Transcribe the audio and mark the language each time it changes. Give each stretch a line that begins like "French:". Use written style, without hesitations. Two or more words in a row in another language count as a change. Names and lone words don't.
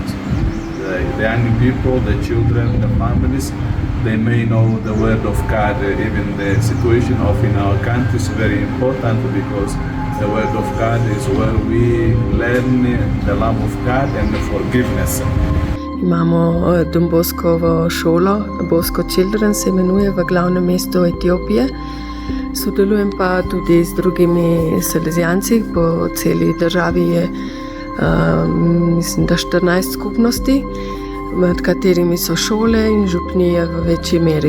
English: The young people, the children, the families, they may know the Word of God. Even the situation of in our country is very important, because the Word of God is where we learn the love of God and the forgiveness.
Slovenian: Imamo Don Boscovo šolo, Bosco Children se imenuje, v glavnem mestu Etiopije. Sodelujem pa tudi z drugimi salezijanci. Po celi državi je mislim, da 14 skupnosti, med katerimi so šole in župnije v večji meri.